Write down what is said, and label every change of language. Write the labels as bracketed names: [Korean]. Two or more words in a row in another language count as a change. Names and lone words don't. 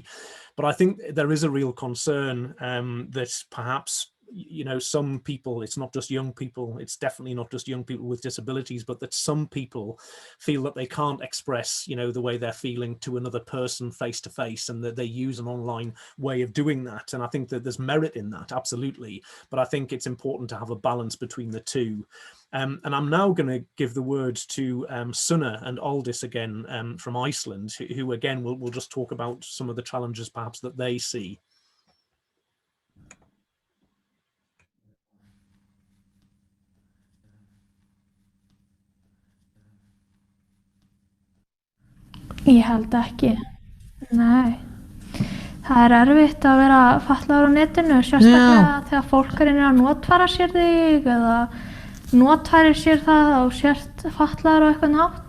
[English] But I think there is a real concern that perhaps, you know, some people, it's not just young people, it's definitely not just young people with disabilities, but that some people feel that they can't express, you know, the way they're feeling to another person face to face, and that they use an online way of doing that. And I think that there's merit in that, absolutely. But I think it's important to have a balance between the two. And I'm now going to give the word to Sunna and Aldis again from Iceland, who again will just talk about some of the challenges perhaps that they see. [Icelandic] Ég held ekki. Nei. Það erfitt að vera fatlaður á netinu, sérstaklega þegar fólk reynir að notfæra sér þig eða notfærir sér það og sért fatlaður á eitthvað hátt.